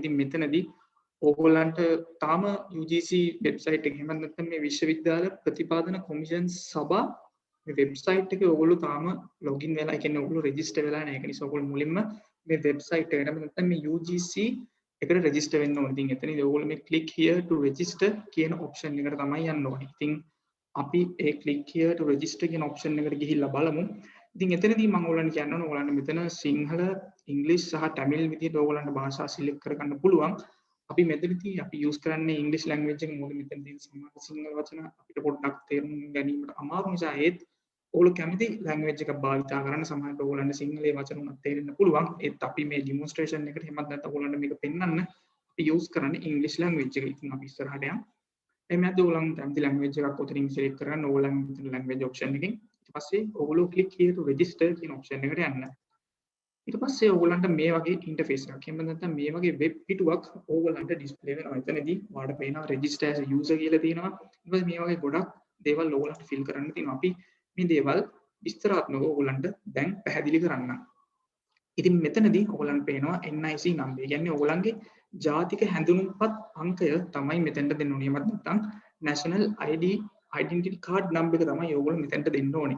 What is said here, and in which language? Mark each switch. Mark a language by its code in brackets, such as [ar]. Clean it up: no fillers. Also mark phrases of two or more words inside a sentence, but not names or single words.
[si] ඉතින් මෙතනදී ඕගොල්ලන්ට තාම UGC වෙබ්සයිට් එක එහෙම නැත්නම් මේ විශ්වවිද්‍යාල ප්‍රතිපාදන කොමිෂන් සභා මේ වෙබ්සයිට් එකේ ඕගොල්ලෝ තාම ලොගින් වෙලා, ඒ කියන්නේ ඕගොල්ලෝ රෙජිස්ටර් වෙලා නැහැ. ඒක නිසා ඕගොල්ලෝ මුලින්ම මේ වෙබ්සයිට් එකට නැත්නම් මේ UGC එකට රෙජිස්ටර් වෙන්න ඕනේ. ඉතින් එතනදී ඕගොල්ලෝ මේ [en] click here to register [si] කියන option එකට තමයි යන්න ඕනේ. ඉතින් අපි ඒ [en] click here to register [si] කියන option එකට ගිහිල්ලා බලමු. ඉතින් එතනදී මම ඕගොල්ලන්ට කියන්න ඕන ඕගොල්ලන්ට මෙතන සිංහල, ඉංග්‍රීසි සහ තමිල් විදිහට ඕගොල්ලන්ට භාෂා සිලෙක්ට් කරගන්න පුළුවන්. අපි මෙතනදී අපි යූස් කරන්නේ ඉංග්‍රීසි ලැන්ග්වේජ් එක. මොකද මෙතනදී සමහර සිංහල වචන අපිට පොඩ්ඩක් තේරුම් ගැනීමට අමාරු නිසා ඒත් ඔයගොල්ලෝ කැමති ලැන්ග්වේජ් එකක් භාවිතා කරන්න. සමහරවිට ඔයගොල්ලන්ට සිංහලයේ වචන උනත් තේරෙන්න පුළුවන්. ඒත් අපි මේ ඩෙමොන්ස්ට්‍රේෂන් එකට එහෙමත් නැත්නම් ඔයගොල්ලන්ට මේක පෙන්වන්න අපි යූස් කරන්නේ ඉංග්‍රීසි ලැන්ග්වේජ් එක. ඉතින් අපි ඉස්සරහට යමු. එමෙන්නත් ඔයගොල්ලන් කැමති ලැන්ග්වේජ් එකක් උතරින් සිලෙක්ට් කරගන්න. ඔයගොල්ලන් මෙතන [en] language option [si] එකකින් ඊට පස්සේ ඔයගොල්ලෝ [en] click here to register [si] කියන ඔප්ෂන් එකට යන්න. ඊට පස්සේ ඔයගොල්ලන්ට මේ වගේ ඉන්ටර්ෆේස් එකක් එහෙම නැත්නම් මේ වගේ වෙබ් පිටුවක් ඔයගොල්ලන්ට ඩිස්ප්ලේ වෙනවා. එතනදී ඔයාලට පේනවා [en] register as a user [si] කියලා තියෙනවා. ඊට පස්සේ මේ වගේ ගොඩක් දේවල් ඔයගොල්ලන්ට ෆිල් කරන්න තියෙනවා. අපි මේ දේවල් විස්තරාත්මකව ඔයගොල්ලන්ට දැන් පැහැදිලි කරන්නම්. ඉතින් මෙතනදී ඔයගොල්ලන්ට පේනවා [en] NIC number. [si] ඒ කියන්නේ ඔයගොල්ලන්ගේ ජාතික හැඳුනුම්පත් අංකය තමයි මෙතෙන්ට දෙන්න ඕනේ. එහෙමත් නැත්නම් [en] national identity card number [si] එක තමයි ඔයගොල්ලෝ මෙතෙන්ට දෙන්න ඕනේ.